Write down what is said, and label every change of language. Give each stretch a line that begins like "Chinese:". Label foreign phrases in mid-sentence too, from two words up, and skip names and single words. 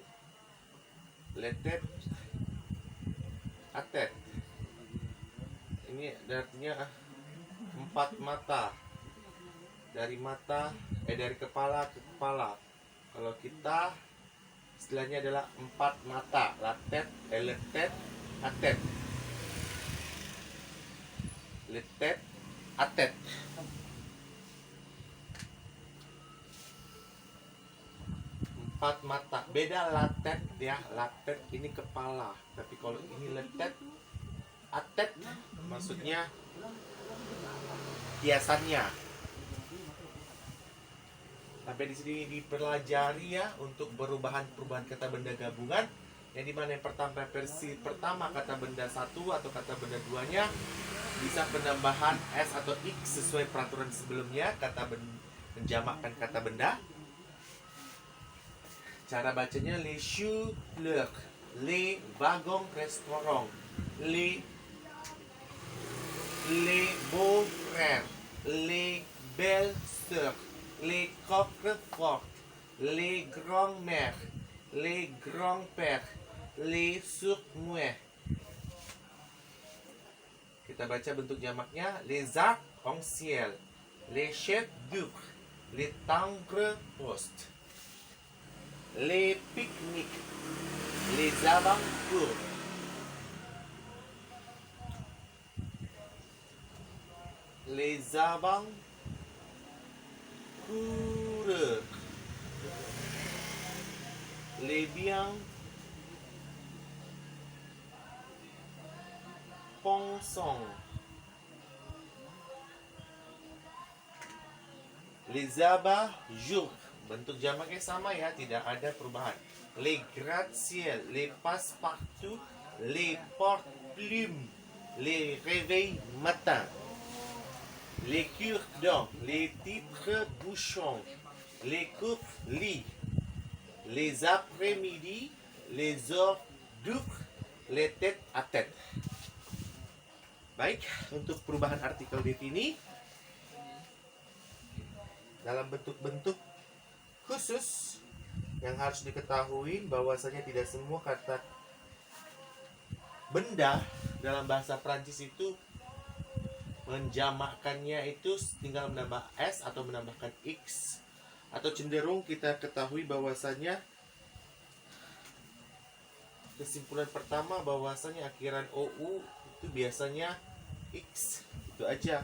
French: Les têtes à tête.
Indonesian: Ini artinya 4 mata. Dari kepala ke kepala. Kalau kita istilahnya adalah 4 mata.
French: La tête et le tête à tête. Le tête à tête.
Indonesian: Empat mata. Beda
French: la tête
Indonesian: ya.
French: La tête
Indonesian: ini kepala. Tapi kalau ini
French: le tête à tête
Indonesian: maksudnya hiasannya. Sampai di sini dipelajari ya untuk perubahan kata benda gabungan. Yang dimana yang pertama versi pertama kata benda 1 atau kata benda 2-nya bisa penambahan S atau X sesuai peraturan sebelumnya, menjamakkan kata benda. Cara bacanya
French: les choux-fleurs, les wagons restaurants, les beaux frères, les belles sœurs, les coques fortes, les grands-mères, les grands-pères, les sourds-muets.
Indonesian: Kita baca bentuk jamaknya:
French: les arcs-en-ciel, les chefs d'œuvre, les tangres-postes, les pique-niques, les avant-cours, les avant-coureurs, les bien-pensants, les abat-jours.
Indonesian: Bentuk jamaknya sama ya, tidak ada perubahan.
French: Les gratte-ciel, les passe-partout, les porte-plumes, les réveils matin, les cure-dents, les titres-bouchons, les coupes-lits, les après-midi, les hors d'œuvre, les tête-à-tête.
Indonesian: Baik, untuk perubahan artikel di sini dalam bentuk-bentuk khusus yang harus diketahui bahwasanya tidak semua kata benda dalam bahasa Prancis itu menjamakkannya itu tinggal menambah s atau menambahkan x, atau cenderung kita ketahui bahwasanya kesimpulan pertama bahwasanya akhiran ou itu biasanya x, itu aja.